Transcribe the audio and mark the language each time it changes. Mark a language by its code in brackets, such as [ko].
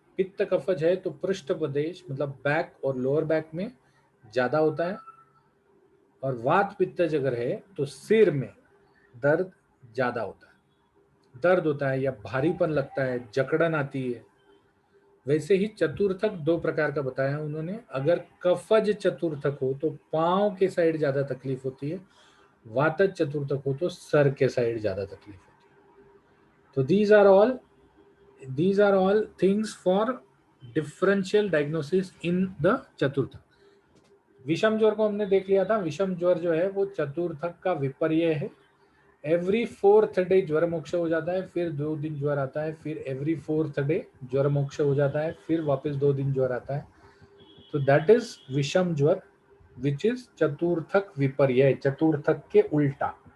[hi] पित्त कफज है तो पृष्ठ प्रदेश मतलब बैक और लोअर बैक में ज्यादा होता है, और वात पित्तज अगर है तो सिर में दर्द ज्यादा होता है, दर्द होता है या भारीपन लगता है, जकड़न आती है। वैसे ही चतुर्थक दो प्रकार का बताया उन्होंने। अगर कफज चतुर्थक हो तो पांव के साइड ज्यादा तकलीफ होती है, वातज चतुर्थक हो तो सर के साइड ज्यादा तकलीफ होती है। [en] तो these are all things for differential diagnosis in the चतुर्थक। [hi] विषम ज्वर को हमने देख लिया था। विषम ज्वर जो है वो चतुर्थक का विपर्य है। [en] every fourth day [hi] ज्वर मोक्ष हो जाता है, फिर 2 दिन ज्वर आता है, फिर एवरी फोर्थ डे ज्वर मोक्ष हो जाता है, फिर वापस 2 दिन ज्वर आता है। तो [en] that is [hi] विषम ज्वर [en] which is [hi] चतुर्थक विपर्य, चतुर्थक के उल्टा।